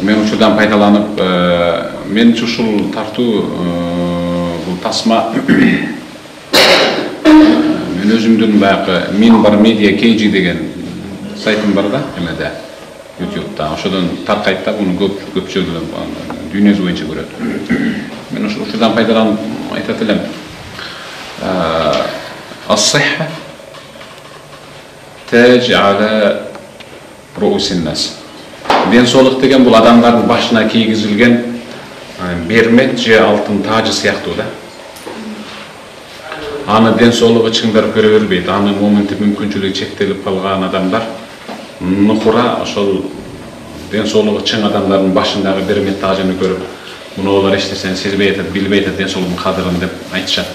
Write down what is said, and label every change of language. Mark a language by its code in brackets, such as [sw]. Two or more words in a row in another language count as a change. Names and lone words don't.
[ky] Мен ушудан пайдаланып, менчи ушул тартуу, бул тасма мен өзүмдүн баягы Minbar Media KG деген сайтым бар да, эмеде, YouTube'да. Ошодон таркайт да, буну көпчүлүгү дүйнө жүзү боюнча көрөт. Мен ушудан пайдаланып айтат элем. [ar] الصحة تاج على رؤوس الناس. [ky] ден соолук деген бул адамдардын башына кийгизилген бермет же алтын тажы сыяктуу да. Аны ден соолугу чыңдап көрө бербейт. Аны моменти мүмкүнчүлүгү чектелип калган адамдар нукура ошол ден соолугу чың адамдардын башындагы бермет тажыны көрүп, муну олар эч нерсени сезбей атат, билбей атат ден соолугунун кадырын деп айтышат да.